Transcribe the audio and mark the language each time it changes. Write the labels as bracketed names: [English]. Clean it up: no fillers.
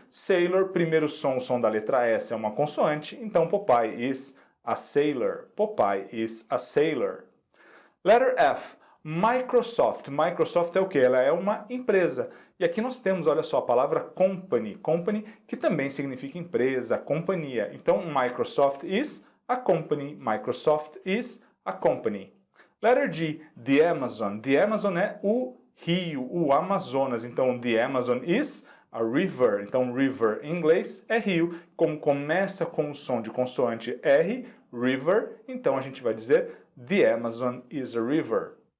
[Portuguese] Sailor, primeiro som, o som da letra S é uma consoante, então [English] Popeye is a sailor. Popeye is a sailor. Letter F, Microsoft. Microsoft [Portuguese] é o que? Ela é uma empresa. E aqui nós temos, olha só, a palavra company. Company, que também significa empresa, companhia. [English] Então, Microsoft is a company. Microsoft is a company. Letter G, the Amazon. The Amazon [Portuguese] é o rio, o Amazonas. Então, [English] the Amazon is a river. [Portuguese] Então, river em inglês é rio. Como começa com o som de consoante R, river, então a gente vai dizer [English] the Amazon is a river.